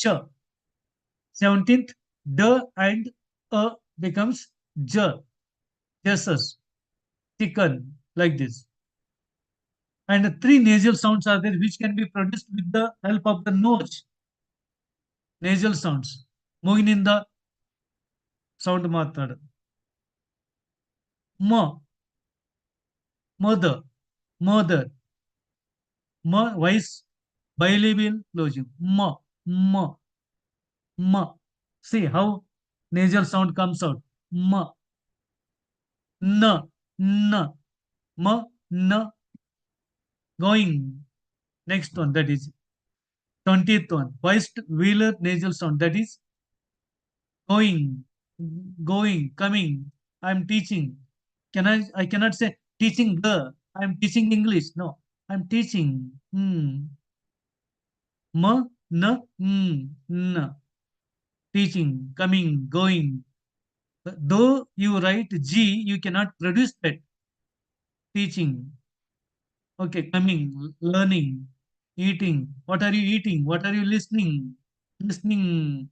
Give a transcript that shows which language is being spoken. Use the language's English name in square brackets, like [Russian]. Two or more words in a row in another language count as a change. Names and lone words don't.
[English] 17th, d and a becomes j. Jesus, chicken, like this. And three nasal sounds are there which can be produced with the help of the nose. Nasal sounds. [Kannada] ಮೂಗಿನಿಂದ ಸೌಂಡ್ ಮಾತಾಡ. [English] mother. Voice bilabial closure. Ma. See how nasal sound comes out. Ma. N. Ma. N. Going. Next one, that is 20th one, voiced velar nasal sound, that is going, going, coming. I'm teaching. I cannot say teaching the. I'm teaching English. No, I'm teaching. Ma, na, na. Teaching, coming, going. Though you write G, you cannot produce that. Teaching. Okay, coming, learning, eating. What are you eating? What are you listening? Listening.